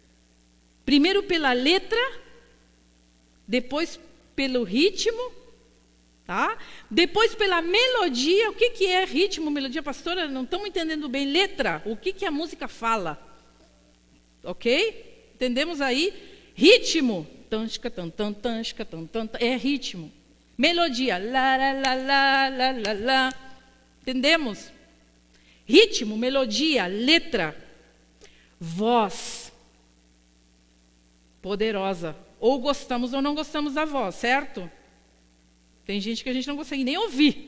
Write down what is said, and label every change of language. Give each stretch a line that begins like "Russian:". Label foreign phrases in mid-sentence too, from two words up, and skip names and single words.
Portuguese: Primeiro, Primeiro pela letra, depois pelo ritmo, tá? Depois pela melodia. O que é ritmo, melodia? Pastora, não estamos entendendo bem. Letra, o que a música fala? Ok? Entendemos aí? Ritmo. Tansca, tan, tan, tansca, tan, tan, é ritmo. Melodia. Lá, lá, lá, lá, lá, lá, lá. Entendemos? Ritmo, melodia, letra. Voz. Poderosa. Ou gostamos ou não gostamos da voz, certo? Tem gente que a gente não consegue nem ouvir.